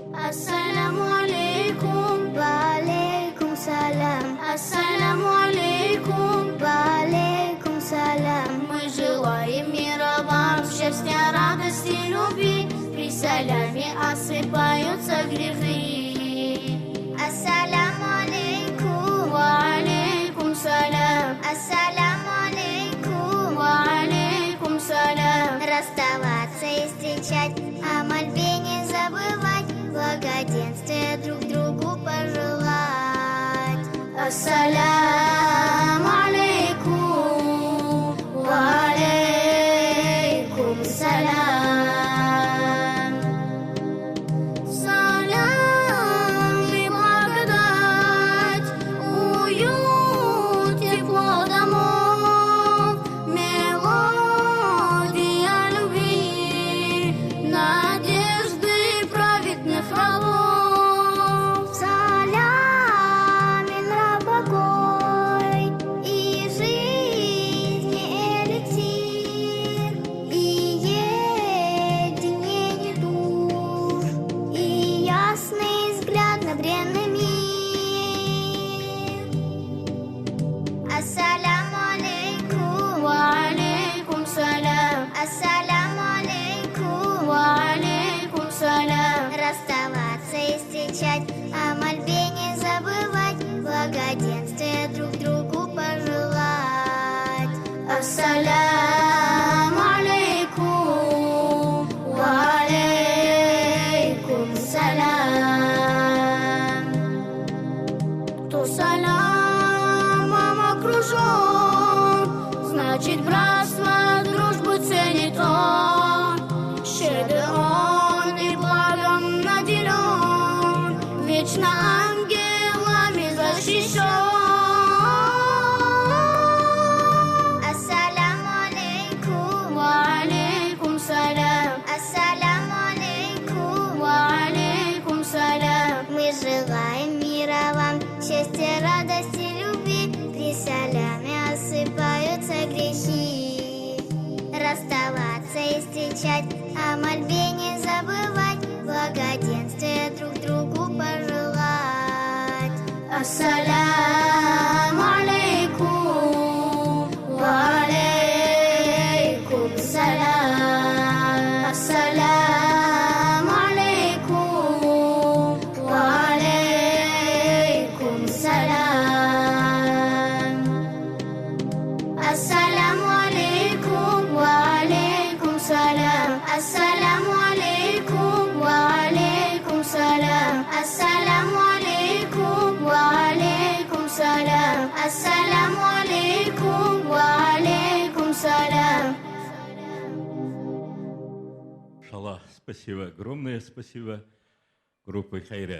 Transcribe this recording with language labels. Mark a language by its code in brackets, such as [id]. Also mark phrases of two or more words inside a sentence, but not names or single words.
[ar] السلام عليكم. وعليكم السلام. السلام عليكم. وعليكم السلام. [ru] Мы желаем мира вам, счастья, радости, любви. При саляме осыпаются грехи. [ar] السلام عليكم. وعليكم السلام. السلام عليكم. وعليكم السلام. [ru] Расставаться и встречать, о мольбе не забывать, благоденствия друг другу пожелать. [ar] السلام عليكم. وعليكم السلام. [ru] Салям и благодать, уют, тепло домов, мелодия любви, надежды праведных рабов. Салямин покой и жизни эликсир, и единение душ, и ясный взгляд на бренный мир. [ar] السلام عليكم. وعليكم السلام. السلام عليكم. وعليكم السلام. [ru] Расставаться и встречать, о мольбе не забывать, благоденствия друг другу пожелать. [ar] السلام عليكم. وعليكم السلام. [ru] Кто салямом окружен, значит братство, дружбу ценит он. Щедр он и благом наделен, вечно ангелами защищен. [ar] السلام عليكم. وعليكم السلام. السلام عليكم. وعليكم السلام. [ru] Мы желаем мира вам, счастья, радости, любви. При саляме осыпаются грехи. Расставаться и встречать, о мольбе не забывать, благоденствия друг другу пожелать. [ar] السلام عليكم. وعليكم السلام. السلام عليكم. وعليكم السلام. السلام عليكم. وعليكم السلام. السلام عليكم. وعليكم السلام. السلام عليكم. وعليكم السلام. السلام عليكم. وعليكم السلام. Шалах, [ru] спасибо, огромное спасибо группе Хайрат.